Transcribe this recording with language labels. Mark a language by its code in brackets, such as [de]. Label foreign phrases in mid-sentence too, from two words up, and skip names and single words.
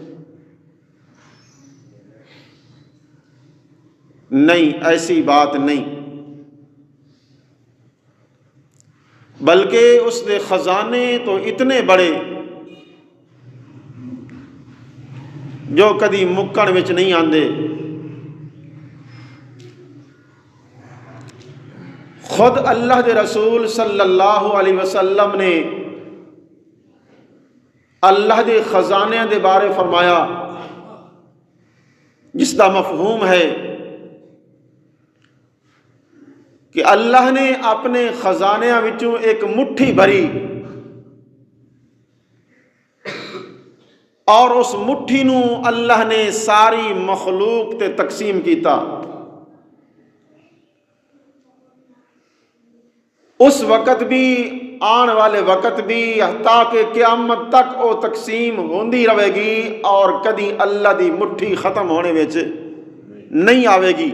[pa] نہیں، ایسی بات نہیں، بلکہ اس دے خزانے تو اتنے بڑے جو کدی مکن وچ نہیں آندے۔ خود اللہ دے رسول [ar] صلی اللہ علیہ وسلم [pa] نے اللہ دے خزانے دے بارے فرمایا جس دا مفہوم ہے کہ اللہ نے اپنے خزانیاں وچوں ایک مٹھی بھری اور اس مٹھی نو اللہ نے ساری مخلوق تے تقسیم کیتا۔ اس وقت بھی آن والے وقت بھی حتیٰ کہ قیامت تک وہ تقسیم ہوندی رہے گی اور کدی اللہ دی مٹھی ختم ہونے وچ نہیں آوے گی۔